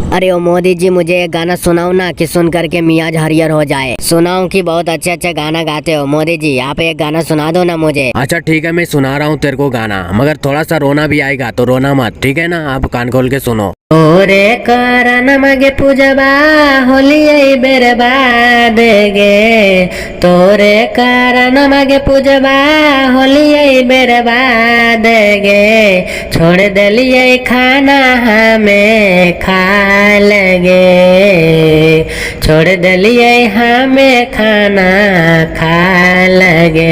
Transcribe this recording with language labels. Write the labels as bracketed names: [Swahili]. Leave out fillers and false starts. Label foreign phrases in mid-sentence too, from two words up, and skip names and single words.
[Hindi] अरे ओ मोदी जी, मुझे एक गाना सुनाओ ना कि सुन करके मियाज हरियर हो जाए। सुनाओ कि बहुत अच्छे अच्छे गाना गाते हो मोदी जी, आप एक गाना सुना दो ना मुझे। अच्छा ठीक है, मैं सुना रहा हूँ तेरे को गाना, मगर थोड़ा सा रोना भी आएगा तो रोना मत, ठीक है ना। आप कान खोल के सुनो। [Angika] ओरे कारण मगे पूजबा होलियै बर्बाद गे, तोरे कारण मगे पूजबा होलियै बर्बाद गे, छोड़ दिलियै खाना हमें खा लगे, छोड़ दिलियै हमें खाना खा लगे।